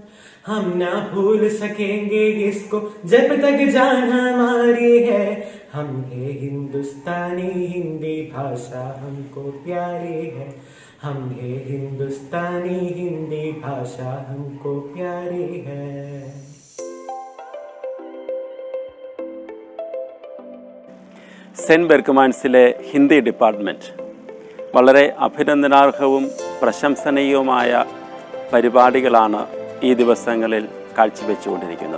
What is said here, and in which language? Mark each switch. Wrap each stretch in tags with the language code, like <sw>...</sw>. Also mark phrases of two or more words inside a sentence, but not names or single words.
<hi>हम ना भूल सकेंगे इसको जब तक जान हमारी है। हम है हिंदुस्तानी, हिंदी भाषा हमको प्यारी है। हम है हिंदुस्तानी, हिंदी भाषा हमको प्यारी है।</hi> <ml>സെൻറ്റ് ബെർക്കമാൻസിലെ ഹിന്ദി ഡിപ്പാർട്ട്മെൻറ്റ് വളരെ അഭിനന്ദനാർഹവും പ്രശംസനീയവുമായ പരിപാടികളാണ് ഈ ദിവസങ്ങളിൽ കാഴ്ചവെച്ചുകൊണ്ടിരിക്കുന്നത്.</ml>